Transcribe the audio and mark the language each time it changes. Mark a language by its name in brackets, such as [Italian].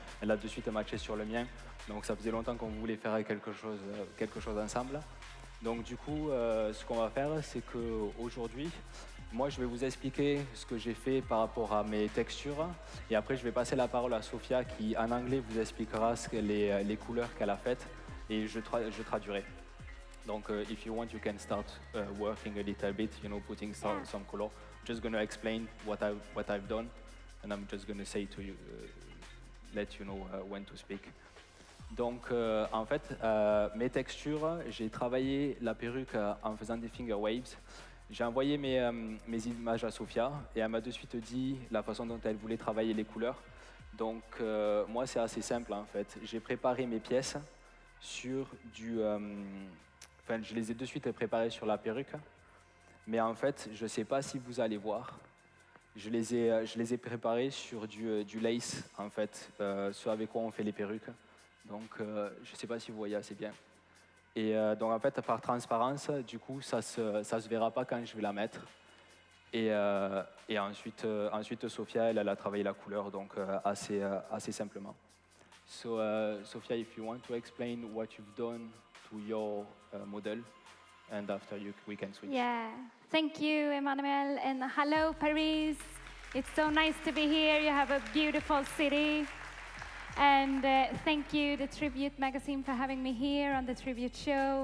[French] Elle a de suite matché sur le mien. Donc ça faisait longtemps qu'on voulait faire quelque chose ensemble. Donc du coup, ce qu'on va faire, c'est qu'aujourd'hui, moi, je vais vous expliquer ce que j'ai fait par rapport à mes textures. Et après, je vais passer la parole à Sofia qui, en anglais, vous expliquera les couleurs qu'elle a faites. Et je traduirai. [English] Donc, if you want, you can start working a little bit, putting some color. Just going to explain what I've done. And I'm just going to say to you, let you know when to speak. [French] Donc, en fait, mes textures, j'ai travaillé la perruque en faisant des finger waves. J'ai envoyé mes images à Sofia et elle m'a de suite dit la façon dont elle voulait travailler les couleurs. Donc, moi, c'est assez simple en fait. J'ai préparé mes pièces sur je les ai de suite préparées sur la perruque. Mais en fait, je ne sais pas si vous allez voir. Je les ai préparées sur du lace, en fait, ce avec quoi on fait les perruques. Donc, je ne sais pas si vous voyez assez bien. Et donc, en fait, par transparence, du coup, ça se verra pas quand je vais la mettre. Et ensuite, Sofia, elle a travaillé la couleur, donc assez simplement. [English] So, Sofia, if you want to explain what you've done to your model, and after we can switch. Yeah, thank you, Emmanuel, and hello, Paris. It's so nice to be here. You have a beautiful city. And thank you, the Tribute magazine, for having me here on the Tribute show.